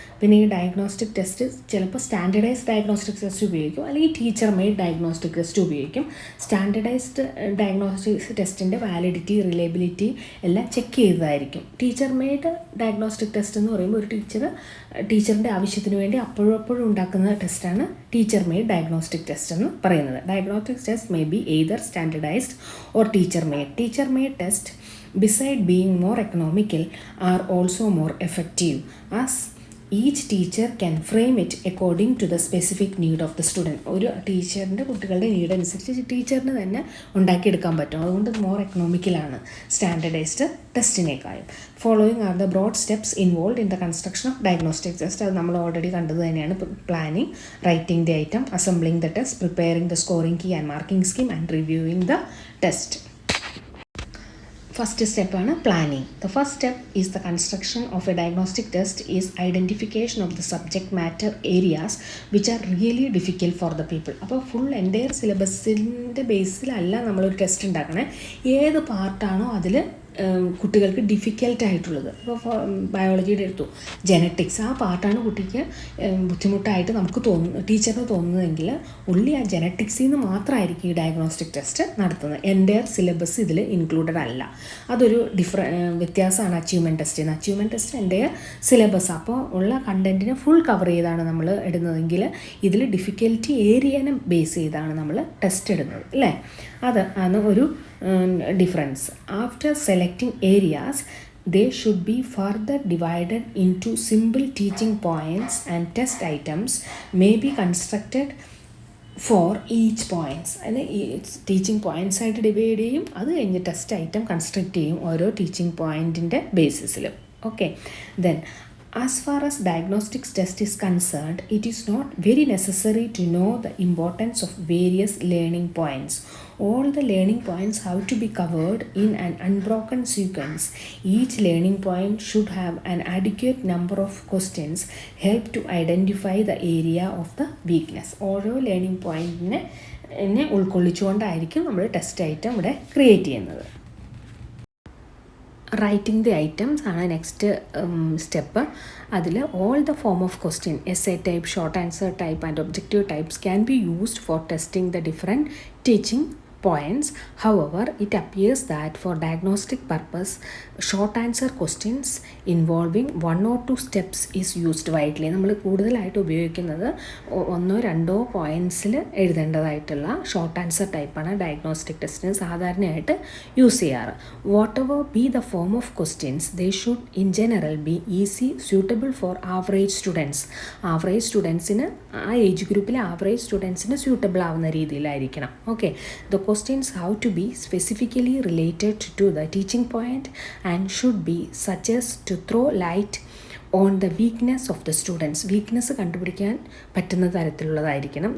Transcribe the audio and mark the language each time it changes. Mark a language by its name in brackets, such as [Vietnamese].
[Malayalam] പിന്നെ ഈ diagnostic test ചിലപ്പോൾ സ്റ്റാൻഡേർഡൈസ്ഡ് ഡയഗ്നോസ്റ്റിക് ടെസ്റ്റ് ഉപയോഗിക്കും, അല്ലെങ്കിൽ ടീച്ചർ മെയ്ഡ് ഡയഗ്നോസ്റ്റിക് ടെസ്റ്റ് ഉപയോഗിക്കും. സ്റ്റാൻഡേർഡൈസ്ഡ് ഡയഗ്നോസ്റ്റിക് ടെസ്റ്റിൻ്റെ വാലിഡിറ്റി റിലയബിലിറ്റി എല്ലാം check ചെയ്തതായിരിക്കും. Teacher made diagnostic test എന്ന് പറയുമ്പോൾ ഒരു ടീച്ചറിൻ്റെ ആവശ്യത്തിന് വേണ്ടി അപ്പോഴും ഉണ്ടാക്കുന്ന ടെസ്റ്റാണ് ടീച്ചർ മെയ്ഡ് ഡയഗ്നോസ്റ്റിക് ടെസ്റ്റ് എന്ന് പറയുന്നത്. [English] Diagnostic test may be either standardised or teacher made test, beside being more economical, are also more effective as each teacher can frame it according to the specific need of the student. [Malayalam] ഒരു ടീച്ചറിൻ്റെ കുട്ടികളുടെ need അനുസരിച്ച് ടീച്ചറിന് തന്നെ ഉണ്ടാക്കിയെടുക്കാൻ പറ്റും. അതുകൊണ്ട് more എക്കണോമിക്കലാണ് standardised ടെസ്റ്റിനേക്കാളും. [English] Following are the broad steps involve in the construction of diagnostic test. [Malayalam] അത് നമ്മൾ ഓൾറെഡി കണ്ടത് തന്നെയാണ്. [English] Planning, writing the item, assembling the test, preparing the scoring key and marking scheme and reviewing the test. First step ആണ് planning. The first step is the construction of a diagnostic test is identification of the subject matter areas which are really difficult for the people. [Malayalam] അപ്പോൾ full entire സിലബസിൻ്റെ ബേസിലല്ല നമ്മളൊരു test ഉണ്ടാക്കണേ. ഏത് പാർട്ടാണോ അതിൽ കുട്ടികൾക്ക് ഡിഫിക്കൽട്ടായിട്ടുള്ളത്. ഇപ്പോൾ ബയോളജിയുടെ എടുത്തു genetics, ആ പാർട്ടാണ് കുട്ടിക്ക് ബുദ്ധിമുട്ടായിട്ട് നമുക്ക് ടീച്ചറിന് തോന്നുന്നതെങ്കിൽ ഉള്ളി ആ ജെനറ്റിക്സിൽ നിന്ന് മാത്രമായിരിക്കും ഈ ഡയഗ്നോസ്റ്റിക് ടെസ്റ്റ് നടത്തുന്നത്. എൻ്റയർ സിലബസ് ഇതിൽ ഇൻക്ലൂഡഡ് അല്ല. അതൊരു വ്യത്യാസമാണ് അച്ചീവ്മെൻറ്റ് ടെസ്റ്റിന്. അച്ചീവ്മെൻറ്റ് ടെസ്റ്റ് എൻ്റയർ സിലബസ്, അപ്പോൾ ഉള്ള കണ്ടൻറ്റിനെ ഫുൾ കവർ ചെയ്താണ് നമ്മൾ ഇടുന്നതെങ്കിൽ ഇതിൽ ഡിഫിക്കൽറ്റി ഏരിയനെ ബേസ് ചെയ്താണ് നമ്മൾ ടെസ്റ്റ് ഇടുന്നത്, അല്ലേ? അതാണ് ഒരു difference. [English] After selecting areas, they should be further divided into simple teaching points and test items may be constructed for each points [Malayalam] അതിന് ഈ ടീച്ചിങ് പോയിൻറ്റ്സ് ആയിട്ട് ഡിവൈഡ് ചെയ്യും. അത് കഴിഞ്ഞ് ടെസ്റ്റ് ഐറ്റം കൺസ്ട്രക്ട് ചെയ്യും ഓരോ teaching പോയിൻറ്റിൻ്റെ ബേസിസിലും. [English] Okay, then as far as diagnostics test is concerned, it is not very necessary to know the importance of various learning points. All the learning points have to be covered in an unbroken sequence. Each learning point should have an adequate number of questions help to identify the area of the weakness. [Malayalam] ഓരോ learning പോയിൻറ്റിനെ ഉൾക്കൊള്ളിച്ചുകൊണ്ടായിരിക്കും നമ്മൾ test item ഇവിടെ create ചെയ്യുന്നത്. [English] Writing the items ആണ് next step. അതിൽ all the form of question, essay type, short answer type and objective types can be used for testing the different teaching points. However, it appears that for diagnostic purpose, short answer questions involving 1 or 2 steps is used widely. [Malayalam] നമ്മൾ കൂടുതലായിട്ട് ഉപയോഗിക്കുന്നത് 1-2 പോയിൻറ്റ്സിൽ എഴുതേണ്ടതായിട്ടുള്ള short answer ടൈപ്പാണ് diagnostic ടെസ്റ്റിന് സാധാരണയായിട്ട് use ചെയ്യാറ്. [English] Whatever be the form of questions, they should in general be easy, suitable for average students. [Malayalam] Average സ്റ്റുഡൻസിന്, ആ age ഗ്രൂപ്പിലെ ആവറേജ് സ്റ്റുഡൻസിന് സ്യൂട്ടബിൾ ആവുന്ന രീതിയിലായിരിക്കണം. [English] Okay, the questions have to be specifically related to the teaching point and should be such as to throw light on the weakness of the students. [Malayalam] weakness കണ്ടുപിടിക്കാൻ പറ്റുന്ന തരത്തിലുള്ളതായിരിക്കണം.